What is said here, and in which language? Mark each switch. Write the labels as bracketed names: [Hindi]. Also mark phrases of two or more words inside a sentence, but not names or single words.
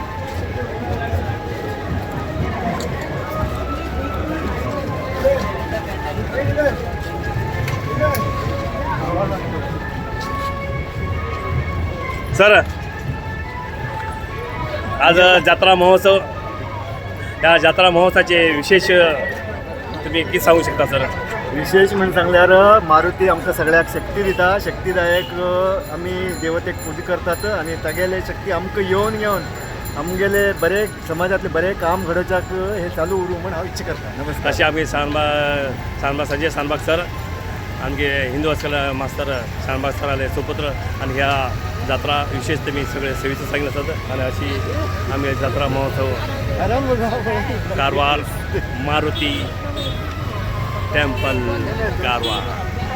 [Marathi] सर आज जत्रा महोत्सव या जत्रा महोत्सवाचे विशेष तुम्ही किती सांगू शकता सर? [Konkani] विशेष म्हणून सांगल्यार मारुती आमकां सगळ्याक शक्ती दिता. शक्तीदायक आमी देवतेक पुजा करतात आणि तागेले शक्ती आमकां येवन आमगेले बरे समाजातले बरे काम घडोवच्याक हे चालू उरूं म्हण हांव इच्छा करता. नमस्कार. [Marathi] असे आम्ही शानबाग संजय शानबाग सर आमचे हिंदू हॉस्टेल मास्तर शानबाग सर आले सुपुत्र आणि ह्या जत्रा विशेष तुम्ही सगळे सेवेचं सांगितलं असतात आणि अशी आम्ही जत्रा महोत्सव कारवार मारुती टेम्पल कारवार.